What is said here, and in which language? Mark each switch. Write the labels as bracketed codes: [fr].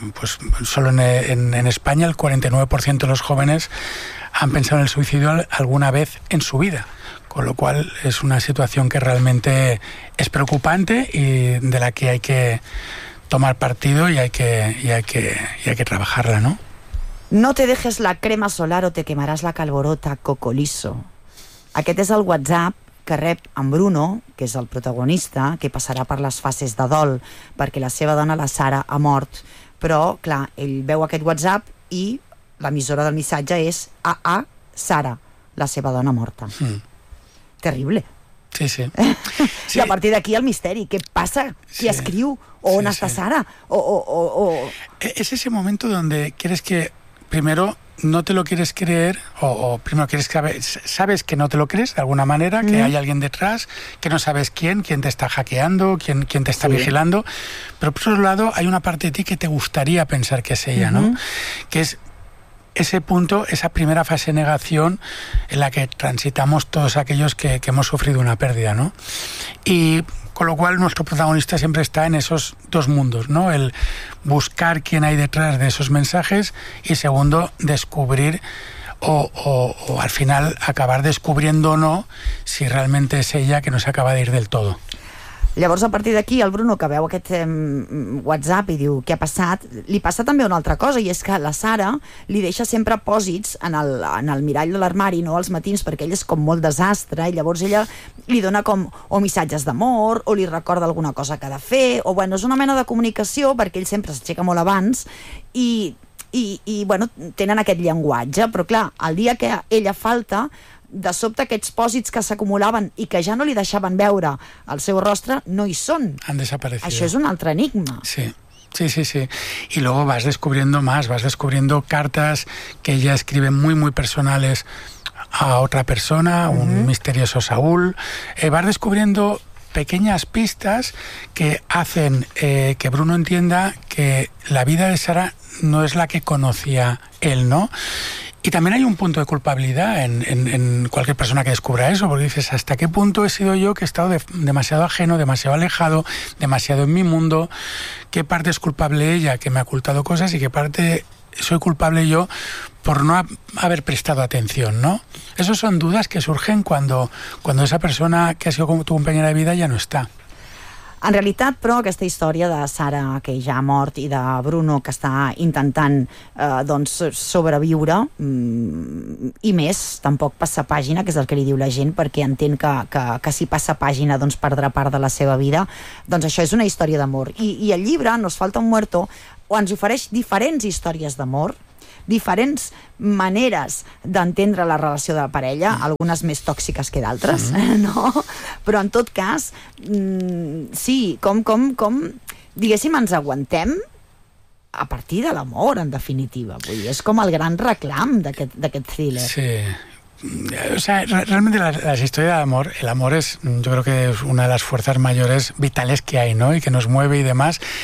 [es] Pues solo en España el 49% de los jóvenes han pensado en el suicidio alguna vez en su vida, con lo cual es una situación que realmente es preocupante y de la que hay que tomar partido y hay que trabajarla, ¿no? No te dejes la crema solar o te quemarás la calvorota, cocoliso. [ca] Aquest és el WhatsApp que rep en Bruno, que és el protagonista, que passarà per les fases de dol perquè la seva dona, la Sara, ha mort. Però, clar, ell veu aquest WhatsApp i l'emissora del missatge és a Sara, la seva dona morta. Mm. Terrible. Sí, sí. I a partir d'aquí el misteri. Què passa? Qui sí. escriu? O sí, on sí. està Sara? O... [es] Es ese momento donde quieres que primero no te lo quieres creer, o primero quieres que sabes que no te lo crees de alguna manera, que hay alguien detrás, que no sabes quién te está hackeando, quién te está sí. vigilando, pero por otro lado hay una parte de ti que te gustaría pensar que es ella, uh-huh. ¿no? Que es ese punto, esa primera fase de negación en la que transitamos todos aquellos que hemos sufrido una pérdida, ¿no? Y con lo cual nuestro protagonista siempre está en esos dos mundos, ¿no? El buscar quién hay detrás de esos mensajes, y segundo, descubrir o al final acabar descubriendo o no si realmente es ella, que no s'acaba de ir del todo. [ca] Llavors, a partir d'aquí, el Bruno, que veu aquest WhatsApp i diu què ha passat, li passa també una altra cosa, i és que la Sara li deixa sempre pòsits en el mirall de l'armari, no als matins, perquè ell és com molt desastre, i llavors ella li dona com o missatges d'amor, o li recorda alguna cosa que ha de fer, o bueno, és una mena de comunicació, perquè ell sempre s'aixeca molt abans, i bueno, tenen aquest llenguatge, però clar, el dia que ella falta, de sobte aquests pòsits que s'acumulaven i que ja no li deixaven veure el seu rostre, no hi són. Han desaparegut. Això és un altre enigma. Sí, sí, sí, sí. [es] Y luego vas descubriendo más, vas descubriendo cartas que ella escribe muy, muy personales a otra persona, uh-huh. un misterioso Saúl. Vas descubriendo pequeñas pistas que hacen que Bruno entienda que la vida de Sara no es la que conocía él, ¿no? Y también hay un punto de culpabilidad en cualquier persona que descubra eso, porque dices, ¿hasta qué punto he sido yo que he estado demasiado ajeno, demasiado alejado, demasiado en mi mundo? ¿Qué parte es culpable ella, que me ha ocultado cosas, y qué parte soy culpable yo por no haber prestado atención, ¿no? Esas son dudas que surgen cuando esa persona que ha sido tu compañera de vida ya no está. [ca] En realitat, però, aquesta història de Sara, que ja ha mort, i de Bruno, que està intentant doncs, sobreviure, i més, tampoc passa pàgina, que és el que li diu la gent, perquè entén que si passa pàgina doncs, perdrà part de la seva vida, doncs això és una història d'amor. I el llibre, Nos falta un muerto, ens ofereix diferents històries d'amor, diferents maneres d'entendre la relació de la parella, algunes més tòxiques que d'altres, no? Però en tot cas, sí, com diguéssim, ens aguantem a partir de l'amor, en definitiva. Vull dir, és com el gran reclam d'aquest thriller. Sí. [es] O sea, realmente la historia de amor, el amor es, yo creo que es una de las fuerzas mayores vitales que hay, ¿no? Y que nos mueve y demás.